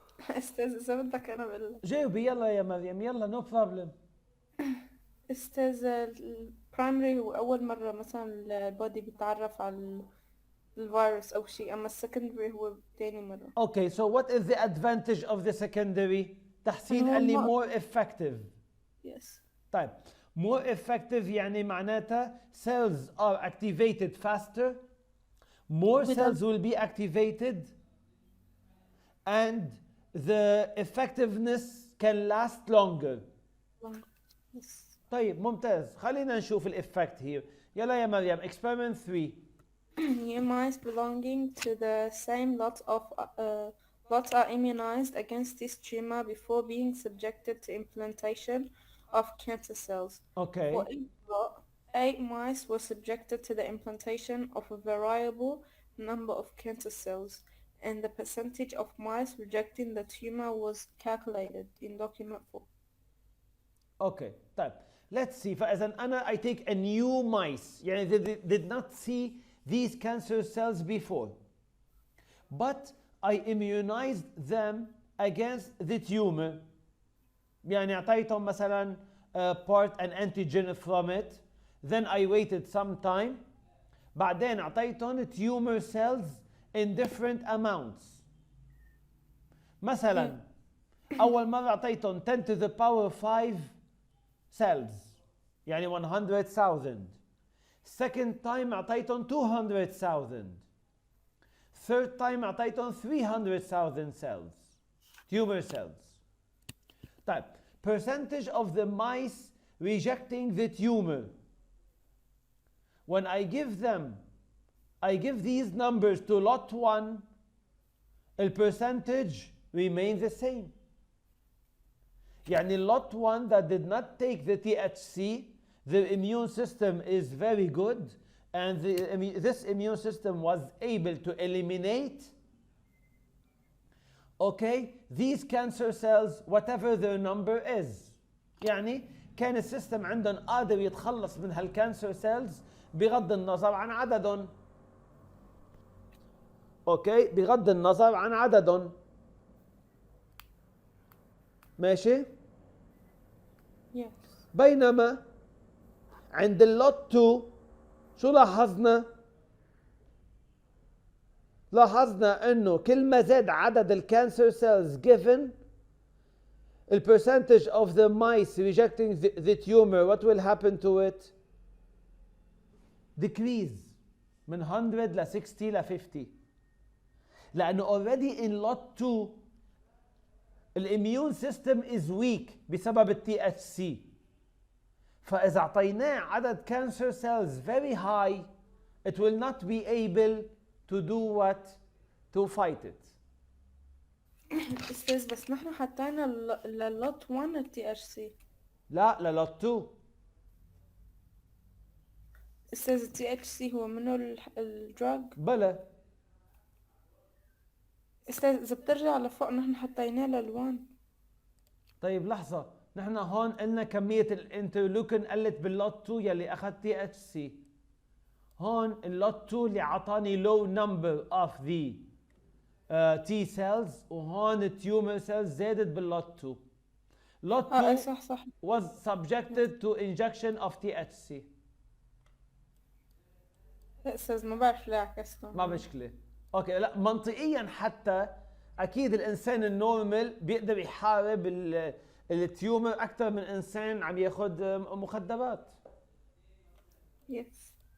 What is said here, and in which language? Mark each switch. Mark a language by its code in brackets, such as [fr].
[ar] استاذ اذا بدك انا بقول لك. جاوبي يلا يا مريم, يلا, [en] no problem. [ar] استاذ البرايمري هو اول مره مثلا البودي بيتعرف على الفيروس او شيء، اما السكندري هو تاني مره. [en] Okay, so what is the advantage of the secondary? [ar] تحسين قال لي [en] more effective. Yes. طيب, more effective [ar] يعني معناتها [en] cells are activated faster, more cells will be activated, and the effectiveness can last longer. Yes. [ar] طيب, ممتاز. خلينا نشوف الإفكت here. يلا يا مريم, experiment 3. [en] Mice belonging to the same lot are immunized against this tumor before being subjected to implantation of cancer cells. Okay. For each lot, 8 mice were subjected to the implantation of a variable number of cancer cells, and the percentage of mice rejecting the tumor was calculated in document 4. Okay. طيب, let's see. [ar] فإذا أنا [en] I take a new mice. يعني they did not see these cancer cells before, but I immunized them against the tumor. [ar] يعني أعطيتهم مثلا [en] part an antigen from it, then I waited some time, [ar] بعدين أعطيتهم [en] tumor cells in different amounts. [ar] مثلا أول مرة أعطيتهم [en] 10 to the power 5 cells, [ar] يعني 100,000. [en] Second time أعطيتهم 200,000. Third time أعطيتهم 300,000 cells, tumor cells. طيب, percentage of the mice rejecting the tumor. When I give these numbers to lot 1, the percentage remains the same. يعني lot 1 that did not take the THC, the immune system is very good, and this immune system was able to eliminate, okay, these cancer cells whatever their number is. [ar] يعني كان السيستم عندهم قادر يتخلص من هالكانسر سيلز بغض النظر عن عددهم. اوكي, بغض النظر عن عددهم. ماشي؟ [en] Yes. [ar] بينما عند اللوت 2 شو لاحظنا؟ لاحظنا انه كل ما زاد عدد الكانسر سيلز [en] given, the percentage of the mice rejecting the tumor, what will happen to it? Decrease. [ar] من 100 ل 60 ل 50 لانه [en] already in lot 2 [ar] الاميون سيستم [en] is weak [ar] بسبب التي اتش سي. فاذا اعطيناه عدد [en] cancer cells very high it will not be able to do what? To fight it. [ar] استاذ بس نحن حطينا للوت 1 التي اتش سي. لا للوت 2. استاذ التي اتش سي هو منه الدراج؟ بلا استاذ اذا بترجع لفوق نحن حطيناه لل1. طيب لحظة، نحن هون قلنا كمية الانترلوكين قلت باللوت 2 يلي اخذ تي اتش سي. هون اللوت 2 اللي عطاني [en] low number of the T cells [ar] وهون التيومر cells زادت باللوت 2. [en] lot 2 [ar] صح [en] was subjected to injection of THC. [ar] لا استاذ ما بعرف ليه عكسته. ما مشكلة. اوكي لا منطقيا حتى اكيد الانسان النورمال بيقدر يحارب التيومر اكثر من انسان عم ياخذ مخدرات. [en] Yes.